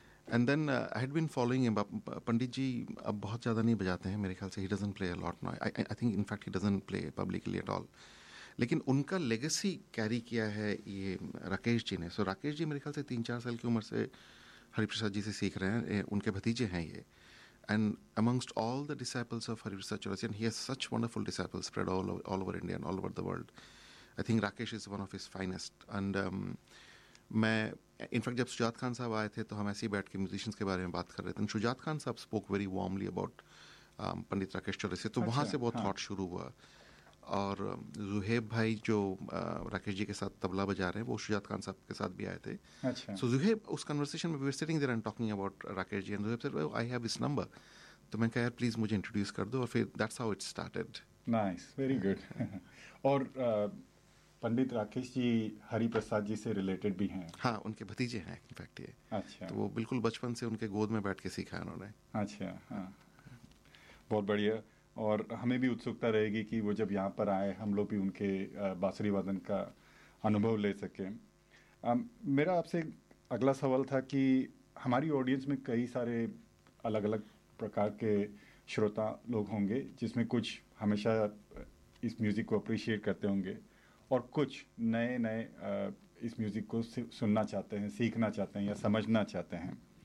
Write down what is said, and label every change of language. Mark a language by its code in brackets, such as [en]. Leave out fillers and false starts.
[en] And then I had been following him. [hi] पंडित जी अब बहुत ज़्यादा नहीं बजाते हैं मेरे ख्याल से. [en] He doesn't play a lot now. I think in fact he doesn't play publicly at all. [hi] लेकिन उनका लेगेसी कैरी किया है ये राकेश जी ने. सो राकेश जी मेरे ख्याल से 3-4 साल की उम्र से हरिप्रसाद जी से सीख रहे हैं. उनके भतीजे हैं ये. [en] And amongst all the disciples of Hariprasad Chaurasia, he has such wonderful disciples spread all over India and all over the world. I think Rakesh is one of his finest. And when Shujat Khan Sahib came, we were talking about musicians. And Shujat Khan Sahib spoke very warmly about Pandit Rakesh Chaurasia. So there was a lot of thought started. And Zuhaib Bhai, who was playing with Rakesh Ji, came with Shujat Khan Sahib. So Zuhaib, in that conversation, we were sitting there and talking about Rakesh Ji. And Zuhaib said, well, I have his number. So I said, please introduce me. And then that's how it started. Nice. Very good. And Pandit Rakesh Ji, Hari Prasad Ji, are related to him? Yes, in fact, they are his brothers. So they have learned from their childhood. Okay. That's very good. [hi] और हमें भी उत्सुकता रहेगी कि वो जब यहाँ पर आए हम लोग भी उनके बांसुरी वादन का अनुभव ले सकें. मेरा आपसे अगला सवाल था कि हमारी ऑडियंस में कई सारे अलग अलग प्रकार के श्रोता लोग होंगे, जिसमें कुछ हमेशा इस म्यूज़िक को अप्रिशिएट करते होंगे और कुछ नए नए इस म्यूज़िक को सुनना चाहते हैं, सीखना चाहते हैं या समझना चाहते हैं.